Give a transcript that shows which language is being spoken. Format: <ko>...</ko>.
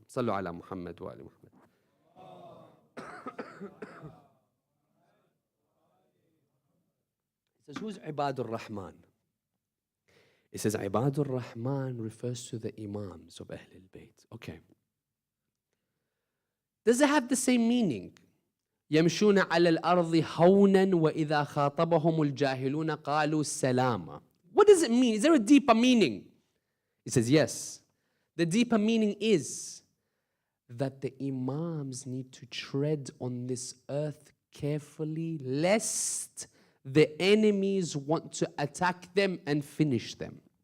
<ar>Sallu ala Muhammad wa ali Muhammad.</ar> <en>He says, who's Ibadur Rahman? He says, Ibadur Rahman refers to the Imams of Ahlul Bayt. Okay. Does it have the same meaning?</en> <ar>يمشون على الأرض هونا وإذا خاطبهم الجاهلون قالوا سلاما.</ar> <en>What does it mean? Is there a deeper meaning? He says, yes. The deeper meaning is that the Imams need to tread on this earth carefully, lest the enemies want to attack them and finish them.</en>